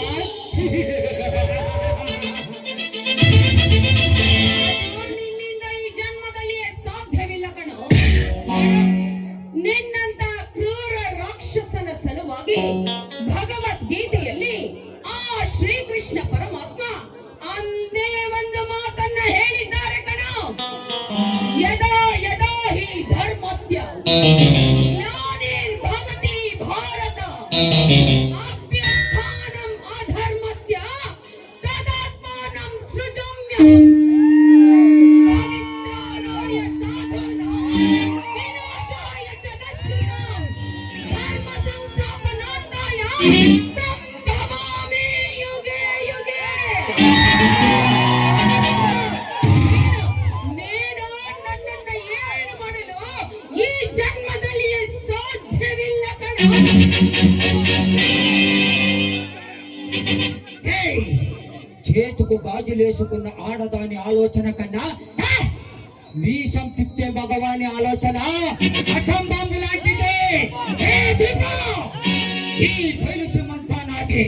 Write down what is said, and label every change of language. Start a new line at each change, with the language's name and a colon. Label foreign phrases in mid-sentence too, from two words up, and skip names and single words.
Kannada: ನಿನ್ನಿಂದ ಈ ಜನ್ಮದಲ್ಲಿಯೇ ಸಾಧ್ಯವಿಲ್ಲ ಕಣೋ. ನಿನ್ನಂತ ಕ್ರೂರ ರಾಕ್ಷಸನ ಸಲುವಾಗಿ ಭಗವದ್ಗೀತೆಯಲ್ಲಿ ಆ ಶ್ರೀಕೃಷ್ಣ ಪರಮಾತ್ಮ ಅಂದೇ ಒಂದು ಮಾತನ್ನ ಹೇಳಿದ್ದಾರೆ ಕಣೋ.
Sanskrit: ಯದಾ ಯದಾ ಹಿ ಧರ್ಮಸ್ಯ ಗ್ಲಾನಿರ್ಭವತಿ ಭಾರತ ಅಭ್ಯುತ್ಥಾನಂ ಅಧರ್ಮಸ್ಯ ತದಾತ್ಮಾನಂ ಸೃಜಮ್ಯಹಂ. ಪವಿತ್ರಾಣಾಯ ಸಾಧೂನಾಂ ವಿನಾಶಾಯ ಚ ದುಷ್ಕೃತಾಂ ಧರ್ಮ ಸಂಸ್ಥಾಪನಾರ್ಥಾಯ ಸಂಭವಾಮಿ ಯುಗೆ ಯುಗೆ.
Kannada: ನೀನು ನನ್ನನ್ನ ಏನು ಮಾಡಲು ಈ ಜನ್ಮದಲ್ಲಿಯೇ ಸಾಧ್ಯವಿಲ್ಲ ಕಣೋ.
Telugu: చేతుకు గాజులేసుకున్న ఆడదాని ఆలోచన కన్నా మీసం తిప్పే మగవాని ఆలోచన అటం బాంబు లాంటిదే. దీప, ఈ బయలుసమంతా నాది.